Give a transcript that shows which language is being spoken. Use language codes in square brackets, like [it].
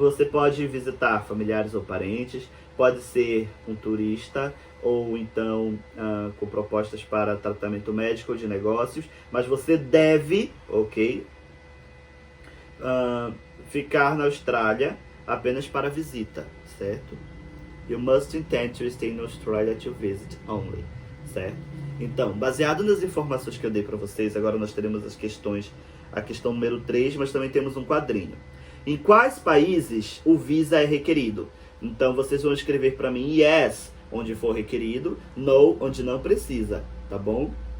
[pt] Você pode visitar familiares ou parentes, pode ser um turista, ou então com propostas para tratamento médico ou de negócios, mas você deve, ok, ficar na Austrália apenas para visita, certo? [en] You must intend to stay in Australia to visit only, [pt] certo? Então, baseado nas informações que eu dei para vocês, agora nós teremos a questão número 3, mas também temos um quadrinho. Em quais países o Visa é requerido? Então, vocês vão escrever para mim yes, onde for requerido, no, onde não precisa, tá bom?